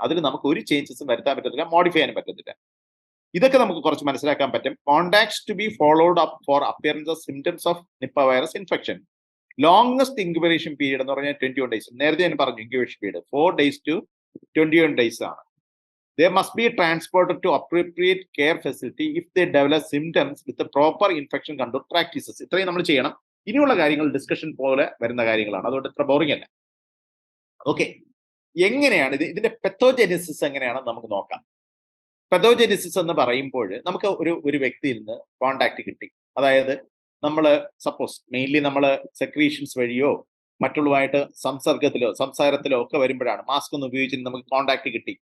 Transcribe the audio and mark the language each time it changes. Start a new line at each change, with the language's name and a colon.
Malayalam: അതിൽ നമുക്ക് ഒരു ചേഞ്ചസും വരുത്താൻ പറ്റത്തില്ല, മോഡിഫൈ ചെയ്യാനും പറ്റത്തില്ല. ഇതൊക്കെ നമുക്ക് കുറച്ച് മനസ്സിലാക്കാൻ പറ്റും.
English: Contacts to be followed up for appearance of symptoms of Nipah virus infection.
Malayalam: Longest incubation period എന്ന് പറഞ്ഞാൽ 21 days. നേരത്തെ ഞാൻ പറഞ്ഞു incubation period
English: 4 days to 21 days
Malayalam: ആണ്.
English: They must be transported to appropriate care facility if they develop symptoms with the proper infection control practices.
Malayalam: ഇത്രയും നമ്മൾ ചെയ്യണം. ഇനിയുള്ള കാര്യങ്ങൾ ഡിസ്കഷൻ പോലെ വരുന്ന കാര്യങ്ങളാണ്, അതുകൊണ്ട് ഇത്ര ബോറിംഗ് അല്ല. ഓക്കെ, എങ്ങനെയാണ് ഇതിന്റെ പെത്തോജെനിസിസ് എങ്ങനെയാണെന്ന് നമുക്ക് നോക്കാം. പെത്തോജെനിസിസ് എന്ന് പറയുമ്പോൾ നമുക്ക് ഒരു വ്യക്തിയിൽ നിന്ന് കോണ്ടാക്ട് കിട്ടി, അതായത് നമ്മൾ സപ്പോസ് മെയിൻലി നമ്മൾ സെക്രീഷൻസ് വഴിയോ മറ്റുള്ളവായിട്ട് സംസാരത്തിലോ ഒക്കെ വരുമ്പോഴാണ്, മാസ്ക് ഒന്നും ഉപയോഗിച്ച് നമുക്ക് കോണ്ടാക്ട് കിട്ടി.